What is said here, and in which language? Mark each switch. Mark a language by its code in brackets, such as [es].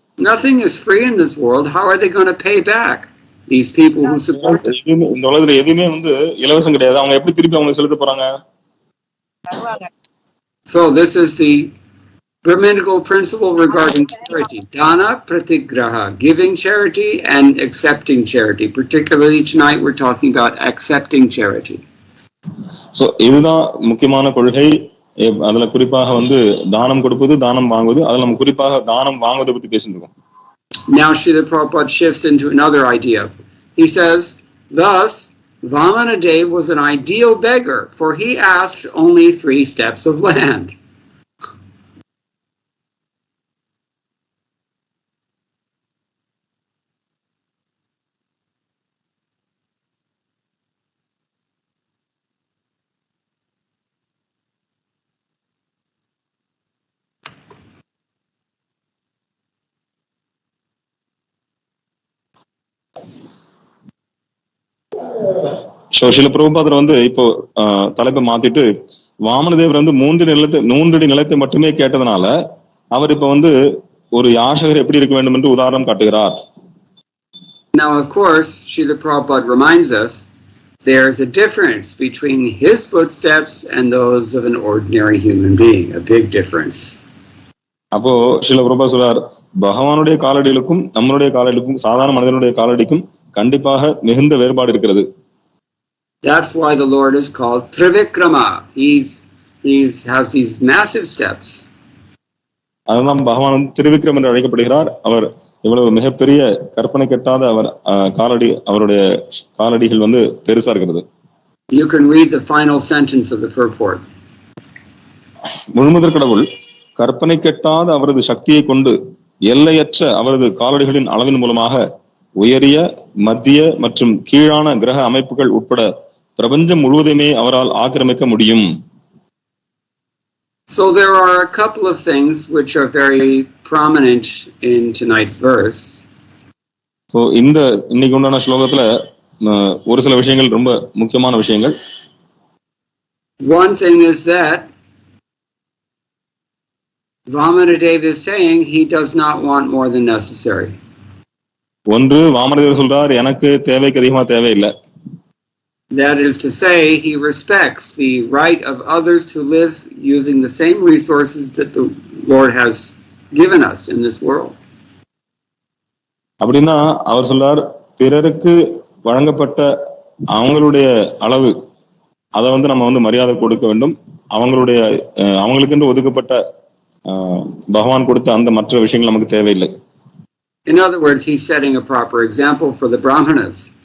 [en] Nothing is free in this world. How are they going to pay back these people who support them? [ta] இந்த உலகத்துல எதுவுமே இலவசம் கிடையாது. அவங்க எப்படி திருப்பி அவங்க செலுத்த போறாங்க? [en] So this is the Brahminical principle regarding charity. Dana pratigraha, giving charity and accepting charity. Particularly tonight we're talking about accepting charity. [ta] So இதுதான் முக்கியமான கொள்கை. அதுல குறிப்பாக தானம் கொடுப்பது, தானம் வாங்குவது. அதுல நம்ம குறிப்பாக தானம் வாங்குவதை பத்தி பேசிட்டு [en] Now Srila Prabhupada shifts into another idea. He says, thus Vamanadev was an ideal beggar, for he asked only 3 steps of land. [ta] சில பிரபுபாதர் இப்போ தலைப்பை மாத்திட்டு வாமனதேவர் 3 அடி நிலத்தை மட்டுமே கேட்டதுனால அவர் இப்ப ஒரு யாசகர் எப்படி இருக்க வேண்டும் என்று உதாரணம் காட்டுகிறார். [en] Now of course Srila Prabhupada reminds us there's a difference between his footsteps and those of an ordinary human being, a big difference. [ta] அப்போ ஸ்ரீல பிரபுபாதர் சொல்றார், பகவானுடைய காலடிகளுக்கும் நம்மளுடைய காலடிக்கும் சாதாரண மனிதனுடைய காலடிக்கும் கண்டிப்பாக மிகுந்த வேறுபாடு இருக்கிறது. [en] That's why the Lord is called Trivikrama. He has these massive steps. [ta] அதுதான் பகவான் திரிவிக்ரம் என்று அழைக்கப்படுகிறார். அவர் இவ்வளவு மிகப்பெரிய கற்பனை கெட்டாத அவர் அவருடைய காலடிகள் பெருசா இருக்கிறது. [en] You can read the final sentence of the purport. [ta] முழுமுதற் கடவுள் கற்பனை கெட்டாத அவரது சக்தியை கொண்டு எல்லையற்ற அவரது காலடிகளின் அளவின் மூலமாக உயரிய, மத்திய மற்றும் கீழான கிரக அமைப்புகள் உட்பட பிரபஞ்சம் முழுவதுமே அவரால் ஆக்கிரமிக்க முடியும். [en] So there are a couple of things which are very prominent in tonight's verse. [ta] So இன்னைக்கு உண்டான ஸ்லோகத்துல ஒரு சில விஷயங்கள் ரொம்ப முக்கியமான விஷயங்கள். [en] One thing is that Vamanadev is saying he does not want more than necessary. [ta] ஒன்று வாமனதேவர் சொல்றார், எனக்கு தேவைக்கு அதிகமா தேவையில்லை. [en] That is to say, he respects the right of others to live using the same resources that the Lord has given us in this world. [ta] அப்படின்னா அவர் சொல்றார், பிறருக்கு வழங்கப்பட்ட அவங்களுடைய அளவு அதை நம்ம மரியாதை கொடுக்க வேண்டும். அவங்களுக்கென்று ஒதுக்கப்பட்ட பகவான் கொடுத்த அந்த மற்ற விஷயங்கள் நமக்கு தேவையில்லை. [en] In other words, he's setting a proper example for the Brahmanas.